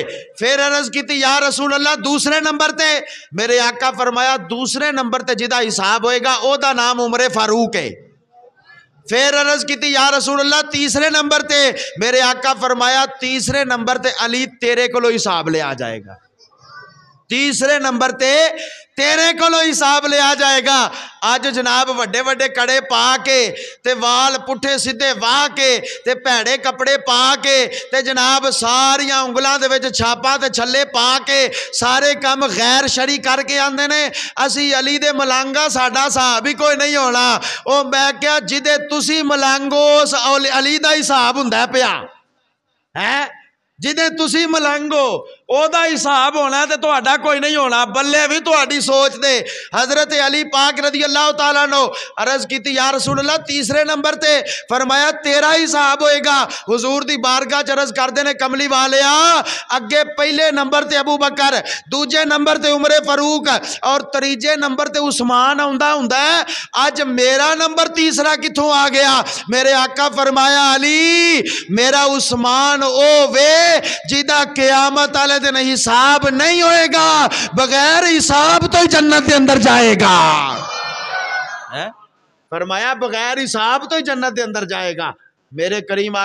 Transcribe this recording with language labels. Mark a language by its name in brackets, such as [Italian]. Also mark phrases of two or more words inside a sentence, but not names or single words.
[Punjabi] پھر عرض کیتی [Arabic] یا رسول اللہ [Punjabi] دوسرے نمبر تے؟ میرے آقا فرمایا دوسرے نمبر تے جدا حساب ہوئے گا او دا نام عمر فاروق ہے. پھر عرض کیتی [Arabic] یا رسول اللہ [Punjabi] تیسرے نمبر تے؟ میرے آقا فرمایا تیسرے نمبر تے علی تیرے کو لو حساب لے آ جائے گا. تیسرے نمبر تے تیرے کو لو حساب لے آ جائے گا. آج جناب وڈے وڈے کڑے پا کے تے وال پٹھے سدھے واہ کے تے پیڑے کپڑے پا کے تے جناب ساریاں انگلاں دے وچ چھاپاں تے چھلے پا کے سارے کام غیر شرعی کر کے آندے نے اسی علی دے ملانگا ساڈا صاحب ہی کوئی نہیں ہونا. او میں کیا جدے تسی ملانگو علی دا حساب ہوندا پیا ہے جدے تسی ملانگو او دا حساب ہونا تے تہاڈا کوئی نہیں ہونا. بلے بھی تہاڈی سوچ دے. حضرت علی پاک [Arabic] رضی اللہ تعالیٰ عنہ [Punjabi] عرض کیتی [Arabic] یا رسول اللہ [Punjabi] تیسرے نمبر تے؟ فرمایا تیرا حساب ہوئے گا. حضور دی بارگاہ چ عرض کردے نے کملی والیا اگے پہلے نمبر تے ابو بکر دوجے نمبر تے عمر فاروق اور تریجے نمبر تے عثمان ہوندا ہے. اج میرا نمبر تیسرا کتھوں آ گیا؟ میرے آقا فرمایا علی میرا عثمان او وے جیدہ قیامت والے دن حساب نہیں ہوئے گا بغیر حساب تو ہی جنت دے اندر جائے گا. فرمایا بغیر حساب تو ہی جنت دے اندر جائے گا.